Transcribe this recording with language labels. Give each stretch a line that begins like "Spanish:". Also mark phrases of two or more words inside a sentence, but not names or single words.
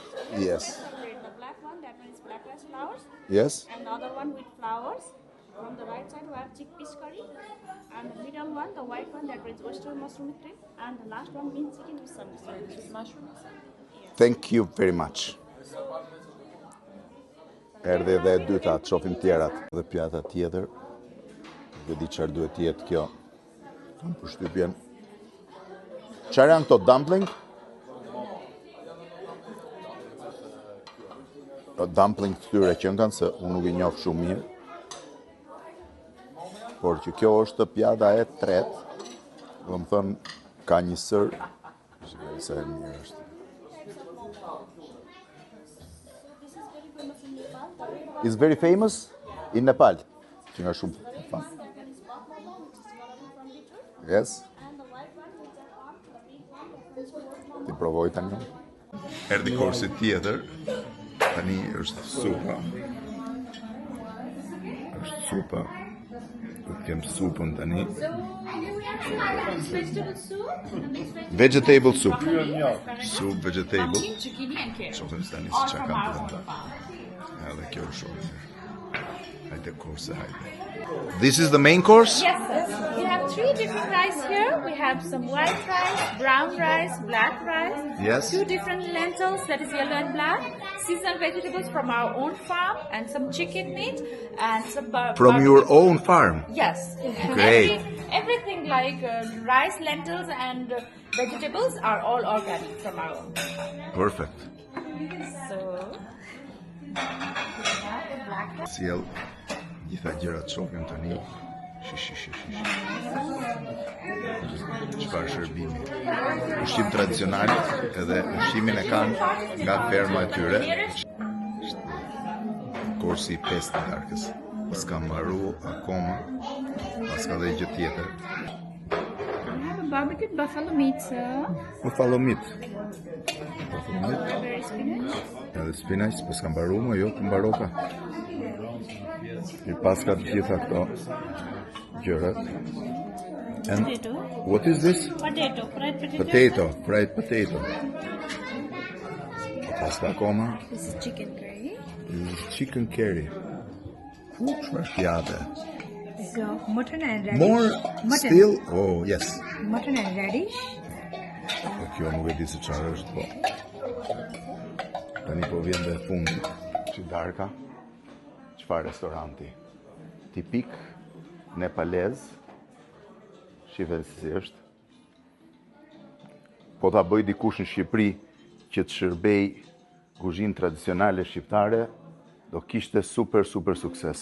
English: So we have Yes. two types of bread. The black one, that one is black rice flowers, Yes? and the other one with flowers. From the right side we have chickpeas curry, and the middle one, the white one, that is oyster mushroom cream, and the last one means chicken with some with mushroom. Yes. Thank you very much.
Albanian: Erdhe dhe e dyta, të shofim tjerat. Dhe pjata tjetër, dhe di çfarë duhet jetë kjo. Kam përshtypjen. Çfarë janë këto dumpling? Dumpling të tyre që kanë, se unë nuk i njoh shumë mirë. Por që kjo është pjata e tretë, dhe më thënë, ka një sër, shikoj sa e mirë është.
English: Is very famous in Nepal.
Albanian: Që nga shumë fan. Yes. Ti provoj tani. Erdhi korsi tjetër. Tani është supa. Është supa. Do të kem supën tani.
English: Vegetable soup. Soup vegetable.
Albanian: Shohim tani se çka kanë brenda. Edhe kjo është shumë mirë. Hajde kurse, hajde.
English: This is the main course? Yes, sir. We have 3 different rice here. We have some white rice, brown rice, black rice. Yes. 2 different lentils, that is yellow and black. Seasonal vegetables from our own farm, and some chicken meat, and some From your own farm? Yes. Great. Everything like rice, lentils, and vegetables are all organic from our own. Perfect. So,
Albanian: Sjell gjitha gjërat shohim tani. Çfarë shërbimi? Ushqim tradicional, edhe ushqimin e kanë nga ferma e tyre. Korsi i 5 të darkës. S'ka mbaru akoma, pas ka dhe gjë tjetër.
English: we have a barbecued buffalo meat, sir. Buffalo meat. Strawberry spinach.
Albanian: Edhe spinach, po s'ka mbaru më, jo, të mbaroka. I pas ka të gjitha këto gjërat.
English: And Potato. what is this? Potato, fried potato. Potato, fried potato.
Albanian: Pas ka akoma,
English: This is chicken curry. this is chicken curry.
Albanian: Çfarë pjate?
English: So mutton and radish. More Mutton. still? Oh, yes. Mutton and radish.
Albanian: Po kjo nuk e di se çfarë është, po. Tani po vjen dhe fundi. Që darka, çfarë restoranti? Tipik nepalez. Shive si është. Po ta bëj dikush në Shqipëri që të shërbej kuzhinë tradicionale shqiptare, do kishte super sukses.